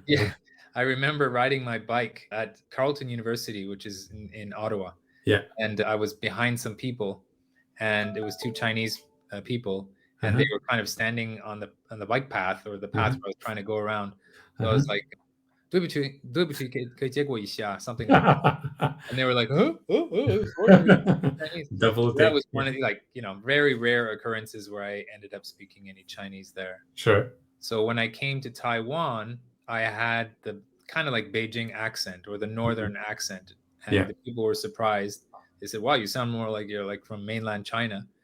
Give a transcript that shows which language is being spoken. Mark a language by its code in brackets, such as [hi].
[en] Yeah. I remember riding my bike at Carleton University, which is in Ottawa. Yeah. And I was behind some people, and it was 2 Chinese people, and they were kind of standing on the bike path or the path where I was trying to go around. So I was like, [zh] 对不起，可以借过一下 [en] something like that. And they were like, huh? Sorry, Chinese. Double So that take. was Yeah. one of the, like, very rare occurrences where I ended up speaking any Chinese there. Sure. So when I came to Taiwan, I had the kind of like Beijing accent or the Mhm. northern accent, and Yeah. the people were surprised. They said, "Wow, you sound more like you're like from mainland China."